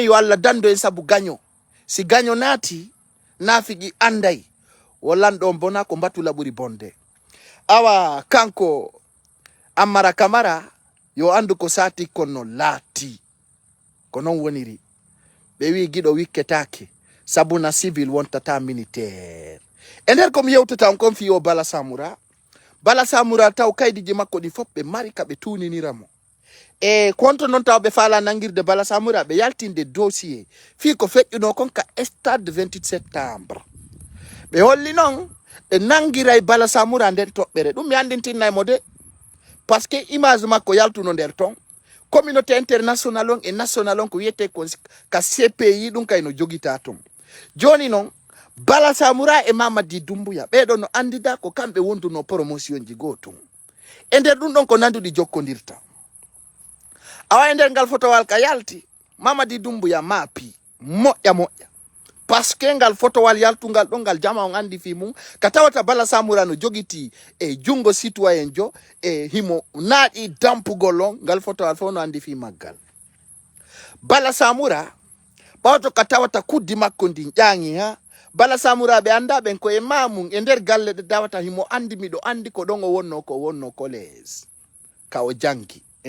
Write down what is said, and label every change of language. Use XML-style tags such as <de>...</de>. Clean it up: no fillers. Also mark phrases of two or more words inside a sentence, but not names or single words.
<ff>yo Allah dando en sabu gaño si gaño naati naafigi anday wallanɗo bona ko batula ɓuri bonde awa kanko Amara Camara yo andu ko sati kono laati ko non woniri ɓe wi giɗo wikketake sabuna civil wontata militaire e nder komi yewtata on kon fiyo Bala Samoura taw kaydiji makko ɗi fof ɓe mari ka ɓe tuniniramo e konto noon taw ɓe faala nangirde Bala Samoura ɓe yaltinde dossier fi ko feƴƴuno kon ka stade 28 septembre ɓe holli noon ɓe nangiray Bala Samoura nder toɓɓere ɗum mi andintinnaymo de</ff> <fr>par ce que</fr> <ff>image makko yaltuno nder ton</ff> <fr>communauté international</fr> <ff>on e national on ko wiyete ko ka CPI ɗum kayno jogita ton joni noon Bala Samoura e Mamadi Doumbouya ɓeɗo no andida ko kamɓe wonduno promotion ji gotum e nder ɗum ɗon ko nanduɗi jokkodirta awa e nder ngal fotowal ka yalti Mamadi Doumbouya maapi moƴƴa</ff> <fr>par ce que</fr> <ff>ngal fotowal yaltungal ɗon ngal jama on andi fi mum ka tawata Bala Samoura no jogiti e jungo citoyen jo e himo naaɗi dampugol on ngal fotowal fof no andi fi maggal Bala Samoura ɓawto ka tawata kuddi makko ndi ƴaŋi ha Bala Samoura ɓe anda ɓen ko e mamum e nder galle ɗe dawata himo andi miɗo andi ko ɗon o wonno collège ka o jangi e</ff>